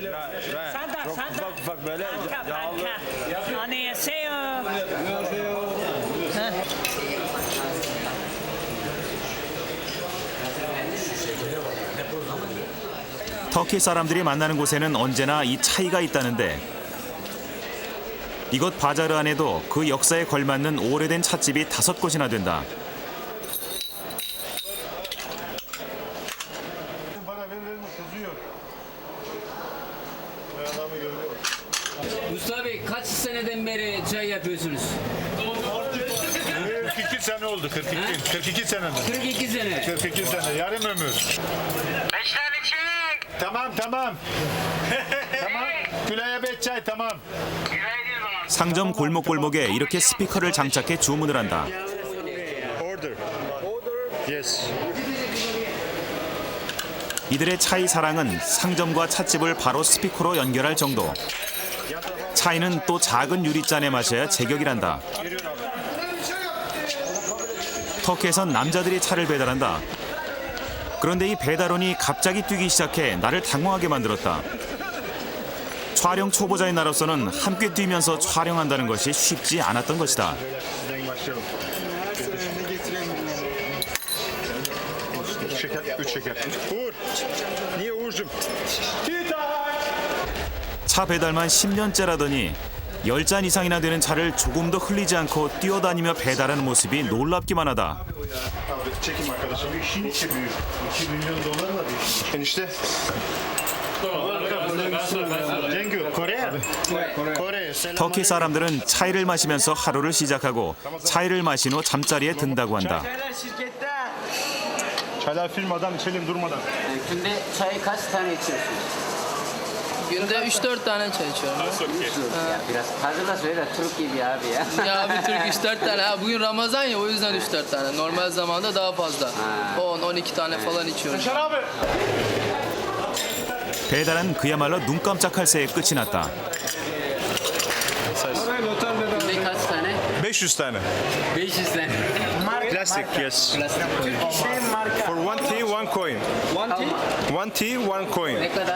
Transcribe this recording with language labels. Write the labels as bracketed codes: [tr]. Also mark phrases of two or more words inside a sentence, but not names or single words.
[ko] 터키 사람들이 만나는 곳에는 언제나 이 차이가 있다는데 이곳 바자르 안에도 그 역사에 걸맞는 오래된 찻집이 5곳이나 된다. [tr] Mustafa Bey kaç seneden beri çay yapıyorsunuz? 42 sene oldu. 42 sene. 42 sene. 42 sene. Yarım ömür. Tamam. tamam. Gülay'a 5 çay tamam. [ko] 상점 골목골목에 이렇게 스피커를 장착해 주문을 한다. [en] Order. Yes. [ko] 이들의 차이 사랑은 상점과 찻집을 바로 스피커로 연결할 정도. 차이는 또 작은 유리잔에 마셔야 제격이란다. 터키에선 남자들이 차를 배달한다. 그런데 이 배달원이 갑자기 뛰기 시작해 나를 당황하게 만들었다. 촬영 초보자인 나로서는 함께 뛰면서 촬영한다는 것이 쉽지 않았던 것이다. [tr] Şeker, 3 şeker. Uğur. Niye Uğur'cum? [ko] 차 배달만 10년째라더니 10잔 이상이나 되는 차를 조금 더 흘리지 않고 뛰어다니며 배달하는 모습이 놀랍기만 하다. [tr] Çekim arkadaşım. İşin içi büyük. 2 milyon dolar var. Enişte. Cengiz, Kore? Kore. [ko] 터키 사람들은 차이를 마시면서 하루를 시작하고 차이를 마신 후 잠자리에 든다고 한다. [tr] Çaylar firmadan içelim durmadan. Günde çay kaç tane içiyorsunuz? Günde 3-4 tane çay içiyorum. Biraz fazla da söyle Türk gibi abi ya. Ya bir Türk 3-4 tane. Ha, bugün Ramazan ya o yüzden 3-4 tane. Normal zamanda daha fazla. 10-12 tane falan içiyorum. [ko] 배달은 그야말로 눈 깜짝할 새에 끝이 났다. [tr] Günde kaç tane? 500 tane. 500 tane. [en] Plastic, yes. For one tea, one coin. One tea, one coin. [tr] Ne kadar?